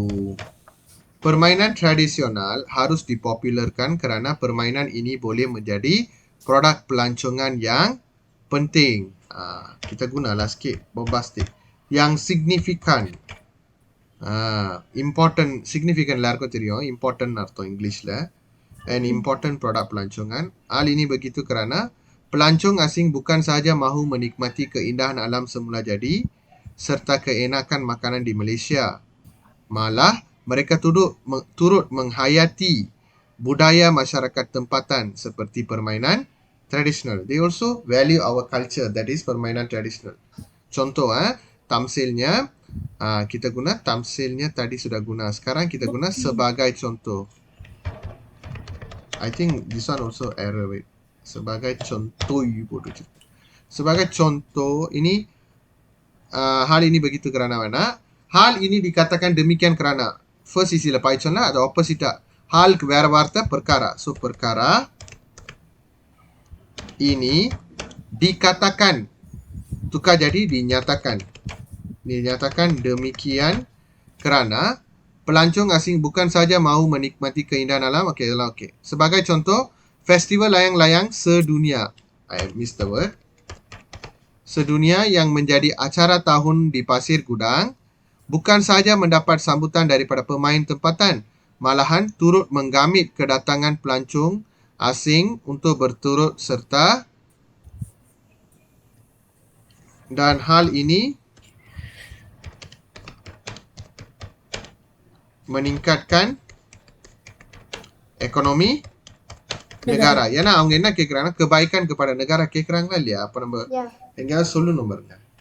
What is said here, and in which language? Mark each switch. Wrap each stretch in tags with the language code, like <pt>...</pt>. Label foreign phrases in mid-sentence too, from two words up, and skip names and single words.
<ms>Permainan tradisional harus dipopularkan kerana permainan ini boleh menjadi produk pelancongan yang penting. Kita gunalah sikit bombastic. Yang signifikan.</ms> <en>Important, significant</en> <ta>எல்லாருக்கும் தெரியும். Important அர்த்தம் இங்கிலீஷ்ல.</ta> <en>An important</en> <ms>product pelancongan. Hal ini begitu kerana pelancong asing bukan sahaja mahu menikmati keindahan alam semula jadi serta keenakan makanan di Malaysia. Malah mereka turut menghayati budaya masyarakat tempatan seperti permainan tradisional.</ms> <en>They also value our culture, that is</en> <ms>permainan tradisional. Contoh tamsilnya, kita guna tamsilnya tadi sudah guna. Sekarang kita guna sebagai contoh.</ms> <en>I think this one also error. Wait.</en> <ms>Sebagai contoh, sebagai contoh ini, hal ini begitu kerana mana? Hal ini dikatakan demikian kerana</ms> <en>first is</en> <ms>sila paicon lah atau opposite.</ms> <ta>Hal வேற வார்த்தை perkara.</ta> <ms>So perkara ini dikatakan, tukar jadi dinyatakan. Dinyatakan demikian kerana pelancong asing bukan saja mahu menikmati keindahan alam. Okey. Sebagai contoh, festival layang-layang sedunia.</ms> <en>I missed the word.</en> <ms>Sedunia yang menjadi acara tahun di Pasir Gudang bukan saja mendapat sambutan daripada pemain tempatan, malahan turut menggamit kedatangan pelancong asing untuk berturut serta, dan hal ini meningkatkan ekonomi negara.</ms> <ta>ஏன்னா அவங்க என்ன கேக்குறாங்க,</ta> <ms>kebaikan kepada negara</ms> <ta>கேக்குறாங்களா இல்லையா? அப்ப நம்ம</ta> <en>Yeah.</en> <ta>எங்கேயாவது சொல்லணும் பாருங்க.</ta>